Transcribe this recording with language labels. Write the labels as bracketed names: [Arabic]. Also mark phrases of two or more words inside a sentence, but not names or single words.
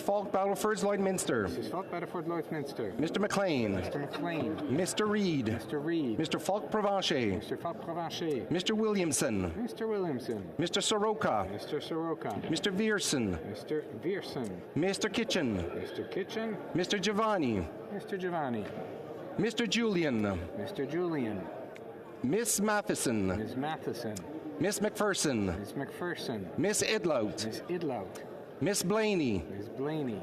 [English] Falk Battleford Lloydminster. Mrs. Falk Battleford Lloydminster. Mr. McLean. Mr. McLean. Mr. Reed. Mr. Reed. Mr. Falk Provencher. Mr. Falk Provencher. Mr. Williamson. Mr. Williamson. Mr. Soroka. Mr. Soroka. Mr. Vierson. Mr. Vierson. Mr. Kitchen. Mr. Kitchen. Mr. Giovanni. Mr. Giovanni. Mr. Julian. Mr. Julian. Miss Matheson. Ms. Matheson. Miss McPherson. Ms. McPherson. Miss Idlout. Ms. Idlout. Miss Blaney. Ms. Blaney.